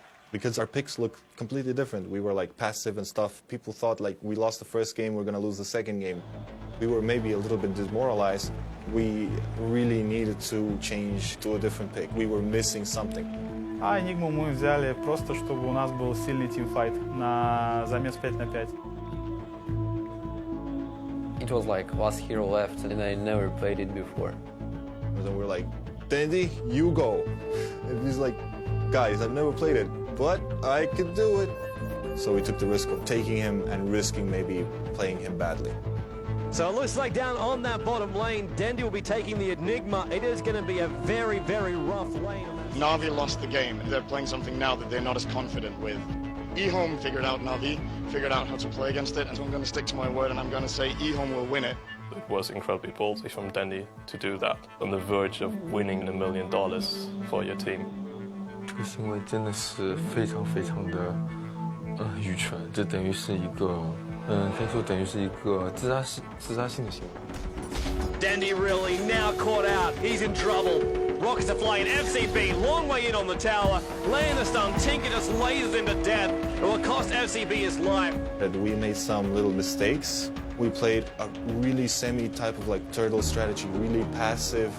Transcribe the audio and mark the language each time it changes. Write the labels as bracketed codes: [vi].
[en] Because our picks look completely different. We were like passive and stuff. People thought like we lost the first game, we're gonna lose the second game. We were maybe a little bit demoralized. We really needed to change to a different pick. We were missing something. [ru] А Enigmu мы взяли просто, чтобы у нас был сильный тимфайт на замес 5-5. [en] It was like last hero left and I never played it before. And then we're like, Dandy, you go. And he's like, guys, I've never played it, but I could do it. So we took the risk of taking him and risking maybe playing him badly. So it looks like down on that bottom lane, Dendy will be taking the Enigma. It is going to be a very, very rough lane. Navi lost the game. They're playing something now that they're not as confident with. eHome figured out Navi, figured out how to play against it, and so I'm going to stick to my word and I'm going to say eHome will win it. It was incredibly ballsy from Dandy to do that, on the verge of winning $1 million for your team. [zh] 这个行为真的是非常非常的愚蠢，这等于是一个可以说等于是一个自杀性的行为。 [en] Dandy really now caught out. He's in trouble. Rockets are flying. FCB, long way in on the tower. Laying the stun. Tinker just lasers him to death. It will cost FCB his life. We made some little mistakes. We played a really semi-type of like turtle strategy, really passive.